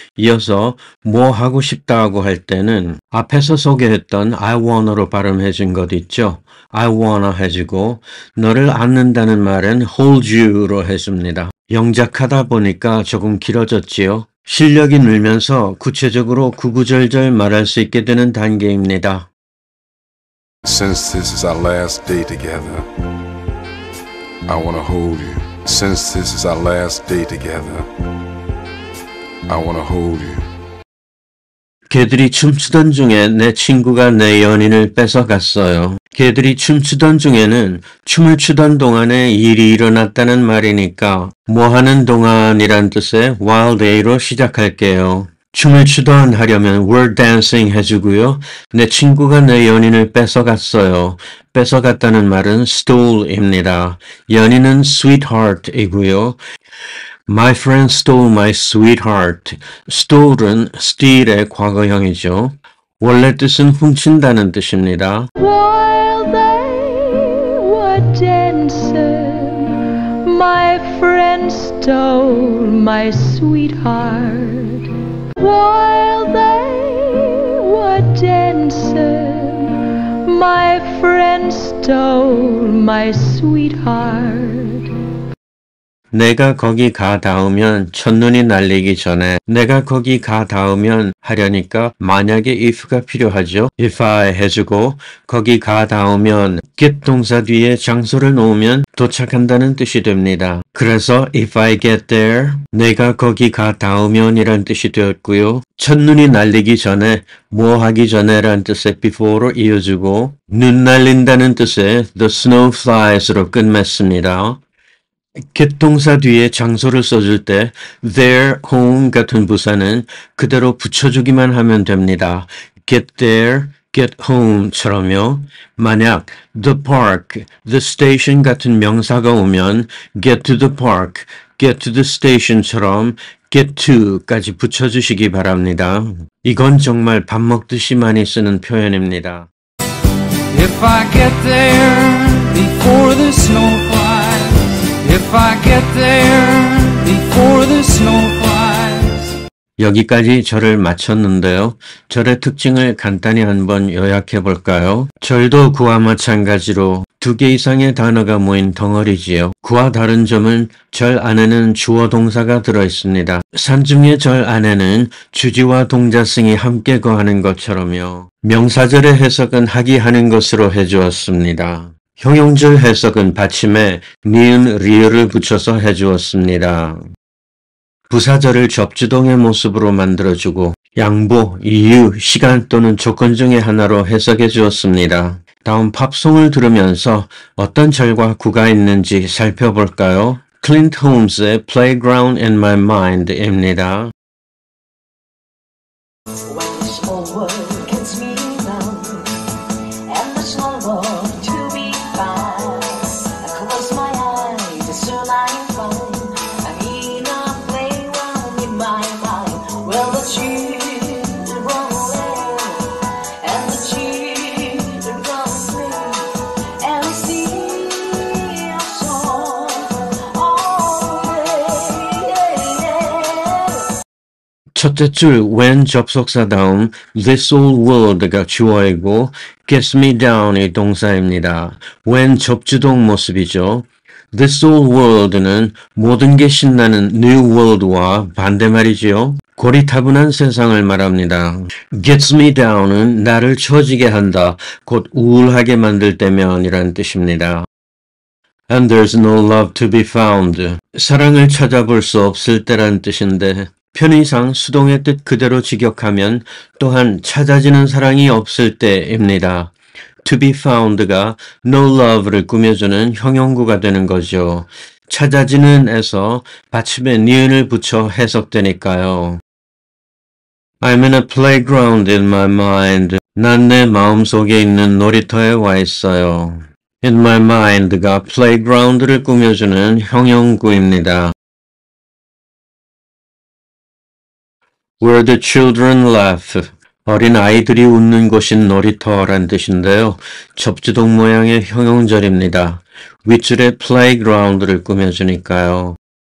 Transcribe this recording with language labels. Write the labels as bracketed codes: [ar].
[ko] 이어서 뭐 하고 싶다고 할 때는 앞에서 소개했던 [en] I wanna [ko] 로 발음해준 것 있죠. [en] I wanna [ko] 해주고 너를 안는다는 말은 [en] hold you [ko] 로 해줍니다. 영작하다 보니까 조금 길어졌지요. 실력이 늘면서 구체적으로 구구절절 말할 수 있게 되는 단계입니다. [en] Since this is our last day together, I want to hold you. Since this is our last day together, I want to hold you. [ko] 걔들이 춤추던 중에 내 친구가 내 연인을 뺏어갔어요. 걔들이 춤추던 중에는 춤을 추던 동안에 일이 일어났다는 말이니까 뭐 하는 동안이란 뜻의 while they로 시작할게요. 춤을 추던 하려면 [en] were dancing [ko] 해주고요. 내 친구가 내 연인을 뺏어갔어요. 뺏어갔다는 말은 stole입니다. 연인은 sweetheart이고요. [en] My friend stole my sweetheart. [ko] stole은 steal의 과거형이죠. 원래 뜻은 훔친다는 뜻입니다. [en] While they were dancing, my friend stole my sweetheart. While they were dancing, my friend stole my sweetheart. [ko] 내가 거기 가 닿으면 첫눈이 날리기 전에 내가 거기 가 닿으면 하려니까 만약에 if가 필요하죠. if I 해주고 거기 가 닿으면 get 동사 뒤에 장소를 놓으면 도착한다는 뜻이 됩니다. 그래서 [en] if I get there [ko] 내가 거기 가 닿으면 이란 뜻이 되었고요. 첫눈이 날리기 전에 뭐 하기 전에 란 뜻의 before로 이어주고 눈 날린다는 뜻의 [en] the snow flies [ko] 로 끝맺습니다. get 동사 뒤에 장소를 써줄 때 their home 같은 부사는 그대로 붙여주기만 하면 됩니다. [en] get there, get home [ko] 처럼요. 만약 the park, the station 같은 명사가 오면 [en] get to the park, get to the station [ko] 처럼 get to까지 붙여주시기 바랍니다. 이건 정말 밥 먹듯이 많이 쓰는 표현입니다. [en] If I get there before the snow flies, if I get there before the snow flies. [ko] 여기까지 절을 마쳤는데요. 절의 특징을 간단히 한번 요약해 볼까요? 절도 구와 마찬가지로 두 개 이상의 단어가 모인 덩어리지요. 구와 다른 점은 절 안에는 주어 동사가 들어 있습니다. 산중의 절 안에는 주지와 동자승이 함께 거하는 것처럼요. 명사절의 해석은 하기 하는 것으로 해주었습니다. 형용절 해석은 받침에 니은, 리을을 붙여서 해주었습니다. 부사절을 접주동의 모습으로 만들어주고 양보, 이유, 시간 또는 조건 중의 하나로 해석해 주었습니다. 다음 팝송을 들으면서 어떤 절과 구가 있는지 살펴볼까요? 클린트 홈즈의 Playground in My Mind입니다. [en] When the small world gets me down, and there's no love to be found, I close my eyes, and soon I'm fine. I'm in a playground in my mind. Well, the children run away, and the children run away, and we sing a song all day. [ko] 첫째 줄 when 접속사 다음 this whole world가 주어이고 [en] gets me down [ko] 이 동사입니다. when 접주동 모습이죠. [en] This whole world [ko] 는 모든 게 신나는 new world와 반대말이지요. 고리타분한 세상을 말합니다. [en] Gets me down [ko] 은 나를 처지게 한다, 곧 우울하게 만들 때면이란 뜻입니다. [en] And there's no love to be found. [ko] 사랑을 찾아볼 수 없을 때란 뜻인데 편의상 수동의 뜻 그대로 직역하면 또한 찾아지는 사랑이 없을 때입니다. [en] To be found [ko] 가 [en] no love [ko] 를 꾸며주는 형용구가 되는 거죠. 찾아지는 에서 받침에 니은을 붙여 해석되니까요. [en] I'm in a playground in my mind. [ko] 난 내 마음속에 있는 놀이터에 와 있어요. [en] In my mind [ko] 가 playground를 꾸며주는 형용구입니다. [en] Where the children laugh. [ko] 어린 아이들이 웃는 곳인 놀이터란 뜻인데요. 접지동 모양의 형용절입니다. 윗줄에 playground를 꾸며주니까요.